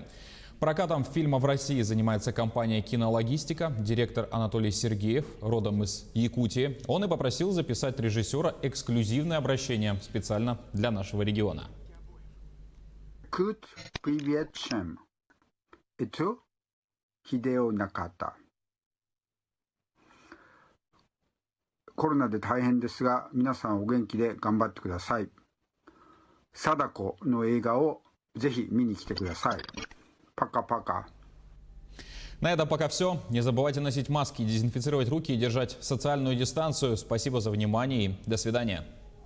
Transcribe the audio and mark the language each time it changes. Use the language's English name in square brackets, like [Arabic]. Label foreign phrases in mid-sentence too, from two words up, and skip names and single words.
[Russian] Прокатом фильма в России занимается компания «Кинологистика». Директор Анатолий Сергеев, родом из Якутии. Он и попросил записать режиссера эксклюзивное обращение специально для нашего региона. Привет всем. Это Хидео Наката. [Japanese] コロナで大変ですが、皆さんお元気で頑張ってください。貞子の映画をぜひ見に来てください。 [Russian] Пока-пока. На этом пока все. Не забывайте носить маски, дезинфицировать руки и держать социальную дистанцию. Спасибо за внимание и до свидания.